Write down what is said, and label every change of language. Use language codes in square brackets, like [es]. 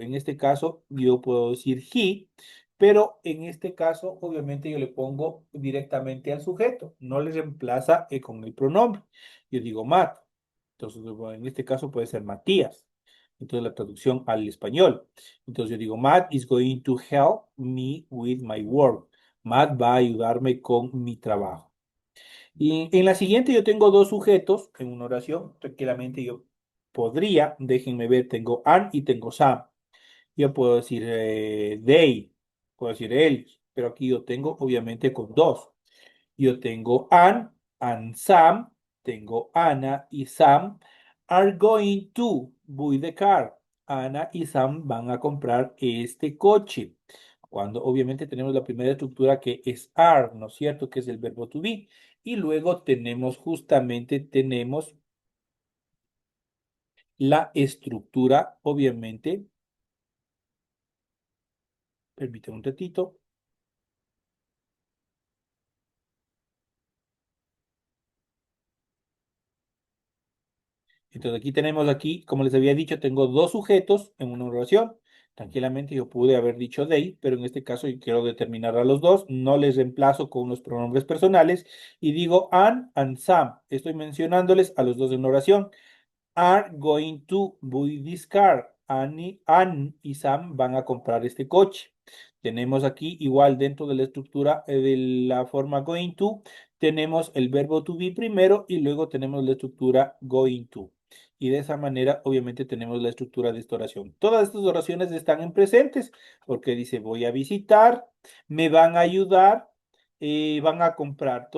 [es] En este caso, yo puedo decir he, pero en este caso, obviamente, yo le pongo directamente al sujeto, no le reemplaza con el pronombre. Yo digo Matt. Entonces, bueno, en este caso puede ser Matías. Entonces, la traducción al español. Entonces, yo digo, [en] Matt is going to help me with my work. [es] Matt va a ayudarme con mi trabajo. Y en la siguiente yo tengo dos sujetos en una oración. Tranquilamente yo podría, déjenme ver, tengo Ann y tengo Sam. Yo puedo decir they, puedo decir ellos, pero aquí yo tengo obviamente con dos. Yo tengo [en] Ann and Sam, [es] tengo Ana y Sam [en] are going to buy the car. [es] Ana y Sam van a comprar este coche. Cuando obviamente tenemos la primera estructura que es are, ¿no es cierto? Que es el verbo to be. Y luego tenemos justamente, tenemos la estructura, obviamente. Permítame un ratito. Entonces aquí tenemos aquí, como les había dicho, tengo dos sujetos en una oración. Tranquilamente yo pude haber dicho they, pero en este caso yo quiero determinar a los dos. No les reemplazo con unos pronombres personales y digo Ann and Sam. Estoy mencionándoles a los dos en una oración. [en] Are going to buy this car. [es] Ann y Sam van a comprar este coche. Tenemos aquí igual dentro de la estructura de la forma going to, tenemos el verbo to be primero y luego tenemos la estructura going to. Y de esa manera, obviamente, tenemos la estructura de esta oración. Todas estas oraciones están en presentes porque dice voy a visitar, me van a ayudar, van a comprar.